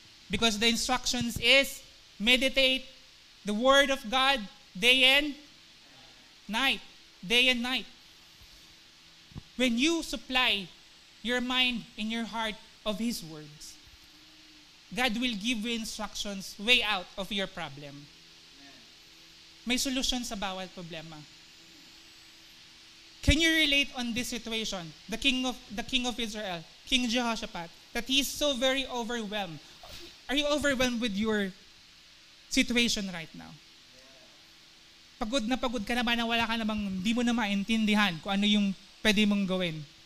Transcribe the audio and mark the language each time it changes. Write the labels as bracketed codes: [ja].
[en] Because the instructions is, meditate the Word of God day and night. Day and night. When you supply your mind and your heart of His words, God will give you instructions way out of your problem. [tl] May solusyon sa bawat problema. [en] Can you relate on this situation? The king of Israel, King Jehoshaphat, that he is so very overwhelmed. Are you overwhelmed with your situation right now? [tl] Pagod ka na ba na wala ka namang, hindi mo na maintindihan kung ano yung pwede mong gawin.